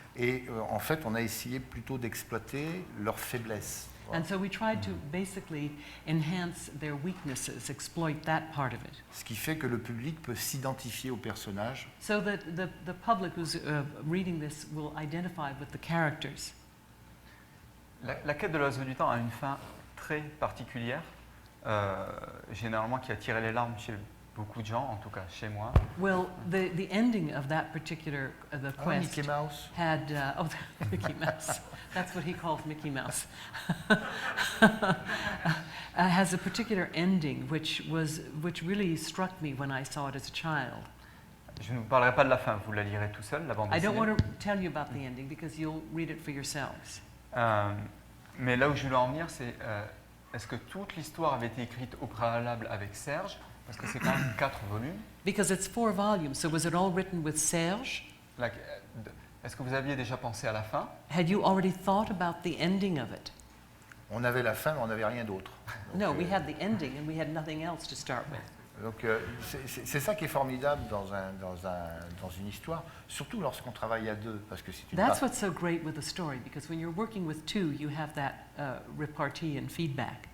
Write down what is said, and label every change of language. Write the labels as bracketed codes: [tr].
[fr] Et en fait, on a essayé plutôt d'exploiter leurs faiblesses. Voilà. [en] And so we tried to basically enhance their weaknesses, exploit that part of it, [fr] Ce qui fait que le public peut s'identifier aux personnages [en] so that the public who's reading this will identify with the characters. [fr] La quête de l'oiseau du temps a une fin très particulière, généralement qui a tiré les larmes chez beaucoup de gens, en tout cas chez moi. [en] Well, the ending of that particular the Ah, quest Mickey Mouse. had Mickey Mouse. That's what he calls Mickey Mouse. Has a particular ending which really struck me when I saw it as a child. [fr] Je ne vous parlerai pas de la fin, vous la lirez tout seul, la bande [en] I don't [fr] dessinée. [en] want to tell you about the ending because you'll read it for yourselves. [fr] Mais là où je voulais en venir, c'est est-ce que toute l'histoire avait été écrite au préalable avec Serge? Parce que c'est quand même 4 volumes. [en] Because it's 4 volumes, so was it all written with Serge? [fr] Est-ce que vous aviez déjà pensé à la fin? [en] Had you already thought about the ending of it? [fr] On avait la fin, mais on n'avait rien d'autre. [en] No, we had the ending and we had nothing else to start with. [fr] Donc c'est ça qui est formidable dans une histoire, surtout lorsqu'on travaille à deux, parce que c'est une [en] That's what's so great with a story, because when you're working with two, you have that repartee and feedback.